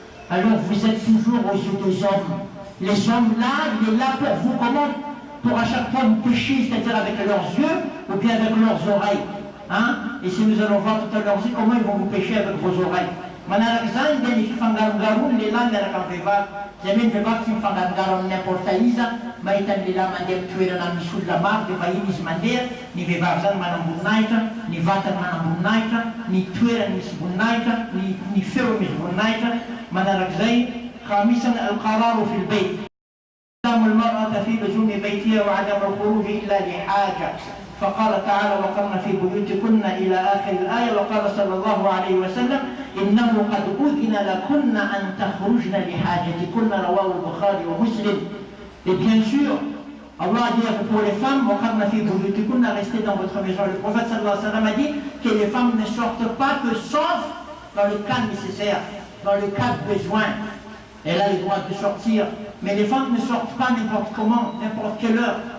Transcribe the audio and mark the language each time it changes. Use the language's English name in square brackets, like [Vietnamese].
[French] Alors vous êtes toujours aux yeux des hommes. Les hommes là, il est là pour vous, comment? Pour à chaque fois vous pécher, c'est-à-dire avec leurs yeux ou bien avec leurs oreilles. Et si nous allons voir tout à l'heure aussi comment ils vont vous pécher avec vos oreilles. [Malagasy] Manarakzan, dia nififangaron-garon lehilahy miaraka amin'ny vehivavy. Zay hoe ny vehivavy tsy mifangaro amin'ny [French] n'importe [Malagasy] iza, mahita ny lehilahy mandeha amin'ny toerana misy olona maro dia vahiny izy mandeha, ny vehivavy zany manam-boninahitra, ny vatany manam-boninahitra, ny toerany misy voninahitra, ny feo misy voninahitra. Manarak'izay, [Arabic] khamisan al-qararu fil bayt. المرأة في لزوم بيتها وعدم الخروج إلا لحاجة. فقال تعالى وقرن في بيوتكن إلى آخر الآية. وقال صلى الله عليه وسلم إنه قد أذن لكن أن تخرجن لحاجتكن رواه البخاري ومسلم. [French] Et bien sûr, Allah a dit pour les femmes, restez dans votre maison. Le prophète [Arabic] sallallahu alayhi wa sallam [French] a dit que les femmes ne sortent pas que sauf dans le cas nécessaire, dans le cas de besoin. Elle a le droit de sortir, mais les femmes ne sortent pas n'importe comment, n'importe quelle heure.